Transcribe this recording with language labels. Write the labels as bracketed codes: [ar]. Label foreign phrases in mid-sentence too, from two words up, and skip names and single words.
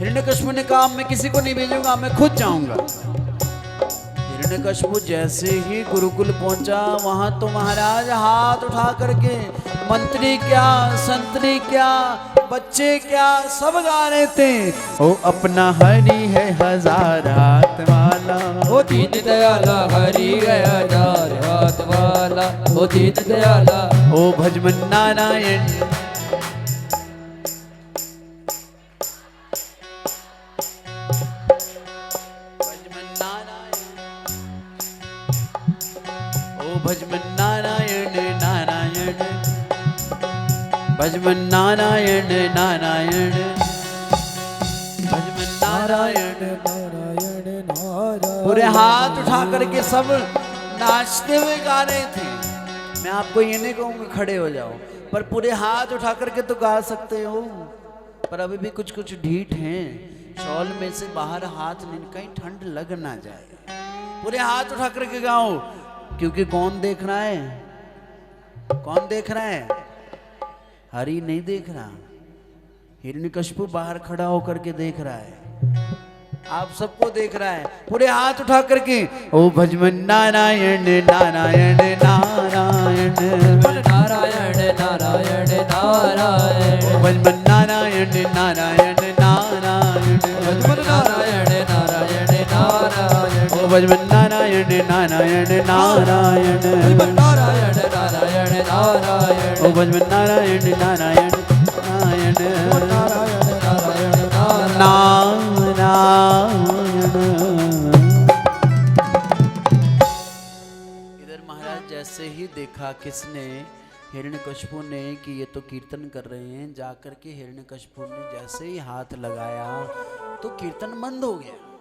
[hi] हिरण्यकश्यप ने कहा मैं किसी को नहीं भेजूंगा, मैं खुद जाऊंगा। हिरण्यकश्यप जैसे ही गुरुकुल पहुंचा, वहां तो महाराज हाथ उठा करके मंत्री क्या, संतरी क्या, बच्चे क्या, सब गा रहे थे। ओ अपना हरि है हजार हाथ वाला, ओ दीन दयाला हरि गया 1000 हाथ वाला। ओ दीन दयाला, ओ भजमन नारायण। भजमन नारायण, ओ भजमन नारायण नारायण, भजमन नारायण नारायण, भजमन नारायण नारायण नारायण। पूरे हाथ उठा करके सब नाचते हुए गा रहे थे। मैं आपको ये नहीं कहूँगा खड़े हो जाओ, पर पूरे हाथ उठा करके तो गा सकते हो। पर अभी भी कुछ कुछ ढीठ हैं, शॉल में से बाहर हाथ नहीं, कहीं ठंड लग ना जाए। पूरे हाथ उठा करके गाओ, क्योंकि कौन देख रहा है, कौन देख रहा है, हरि नहीं देख रहा। हिरण्यकश्यप बाहर खड़ा होकर के देख रहा है, आप सबको देख रहा है। पूरे हाथ उठा करके ओ भजमन नारायण नारायण नारायण, नारायण नारायण नारायण। ओ भजमन नारायण नारायण नारायण, भजमन नारायण नारायण नारायण। ओ भजमन नारायण नारायण नारायण, भजमन नारायण नारायण नारायण। ओ भजमन नारायण नारायण नारायण नारायण नारायण नारायण। नारायण। इधर महाराज जैसे ही देखा किसने, हिरण्यकश्यप ने, कि ये तो कीर्तन कर रहे हैं, जाकर के हिरण्यकश्यप ने जैसे ही हाथ लगाया तो कीर्तन बंद हो गया।